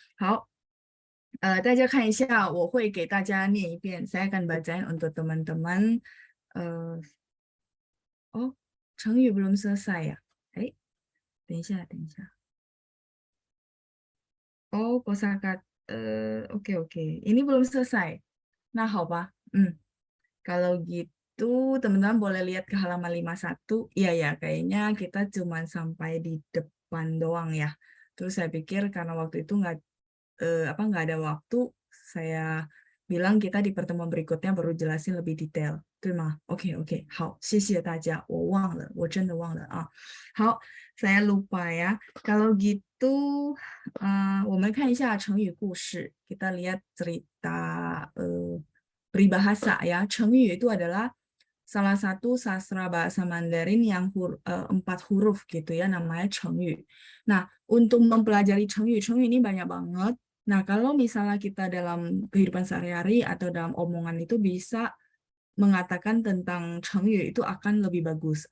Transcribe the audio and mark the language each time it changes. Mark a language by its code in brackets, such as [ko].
[zh] 好，大家看一下，我会给大家念一遍。 [id] Saya akan bacain untuk teman-teman. Oh, 成语 belum selesai ya? [zh] 等一下。 [id] Oh, kosakata. Oke. Ini belum selesai. Nah, [zh] 好吧. [id] Kalau gitu, teman-teman boleh lihat ke halaman 51. Iya ya, kayaknya kita cuma sampai di depan doang ya. Terus saya pikir karena waktu itu nggak ada waktu, saya bilang kita di pertemuan berikutnya baru jelasin lebih detail. [zh] 对吗？OK， 好，谢谢大家。我忘了，我真的忘了啊。 [id] 好，saya lupa ya. Kalau gitu, [zh] 我们看一下成语故事. [id] Kita lihat cerita peribahasa ya. 成语 itu adalah salah satu sastra bahasa Mandarin yang 4 huruf gitu ya, namanya 成语. Nah, untuk mempelajari 成语 ini banyak banget. Nah, kalau misalnya kita dalam kehidupan sehari-hari atau dalam omongan itu bisa mengatakan tentang 成语 itu akan lebih bagus.